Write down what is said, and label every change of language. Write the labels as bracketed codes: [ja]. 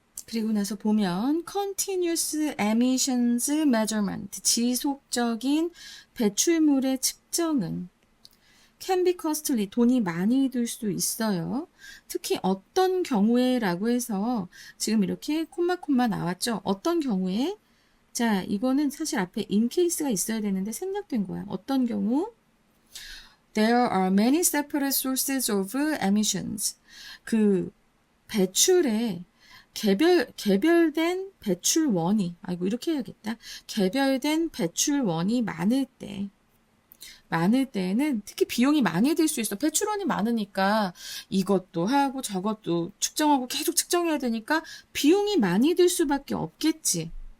[ko] 그리고 나서 보면 [en] continuous emissions measurement, [ko] 지속적인 배출물의 측정은 [en] can be costly, [ko] 돈이 많이 들 수 있어요. 특히 어떤 경우에 라고 해서 지금 이렇게 콤마 나왔죠. 어떤 경우에? 자, 이거는 사실 앞에 [en] in case [ko] 가 있어야 되는데 생략된 거야. 어떤 경우? [en] There are many separate sources of emissions. [ko] 그 배출에 개별된 배출원이, 아이고 이렇게 해야겠다. 개별된 배출원이 많을 때는 특히 비용이 많이 들 수 있어. 배출원이 많으니까 이것도 하고 저것도 측정하고 계속 측정해야 되니까 비용이 많이 들 수밖에 없겠지.